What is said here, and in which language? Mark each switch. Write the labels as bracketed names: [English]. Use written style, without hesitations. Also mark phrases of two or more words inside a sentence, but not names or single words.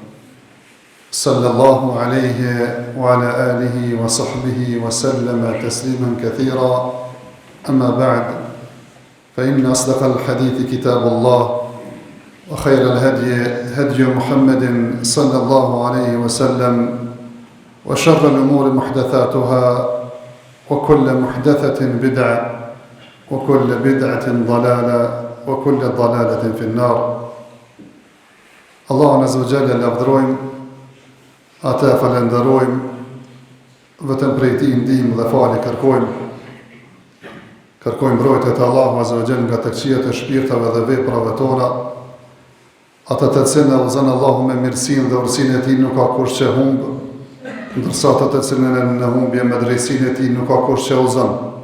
[Arabic] صلى الله عليه وعلى آله وصحبه وسلم تسليما كثيرا أما بعد فإن أصدق الحديث كتاب الله وخير الهدي هدي محمد صلى الله عليه وسلم وشر الأمور محدثاتها وكل محدثة بدعة وكل بدعة ضلالة وكل ضلالة في النار. [Albanian] Allahun [Arabic] عز وجل [Albanian] lavdërojmë, ata falenderojmë, vetëm prej tij ndihmë dhe falje kërkojmë. Kërkojmë mbrojtje të Allahu [Arabic] عز وجل [Albanian] nga të këqijat e shpirtave dhe veprave tona. Ata të cilën e udhëzon Allahu me mirësinë dhe urësinë e tij nuk ka kush që humb, ndërsa ata të cilën në humbje me drejtsinë e tij nuk ka kush që udhëzon.